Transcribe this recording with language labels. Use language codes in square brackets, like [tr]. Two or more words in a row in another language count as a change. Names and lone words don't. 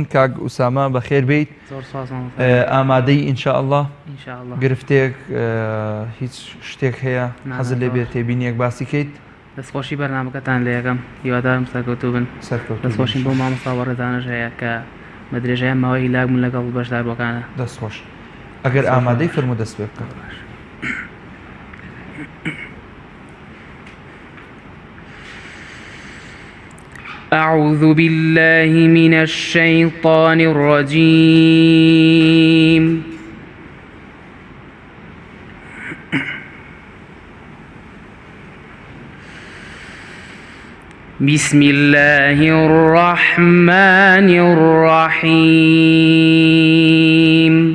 [ckb] کاک ئوسامە بەخێر بیت، ئامادەی ئینشاءالله گرفتێک هیچ شتێک هەیە حەزت لێ بێت تێبینیەک باسی کەیت؟ دەستخۆشی بەرنامەکەتان لە یەکەم هیوادارم سەرکەوتوو بن دەستخۆشین بۆ مامۆستا وەڕێدانەش هەیە کە بە درێژەیان ماوەی هیلاک بوون لەگەڵ بەشداربووەکانە. دەستخۆش ئەگەر ئامادەی فەرموو دەست پێ بکە. [ar] أعوذ بالله من الشيطان الرجيم. بسم الله الرحمن الرحيم.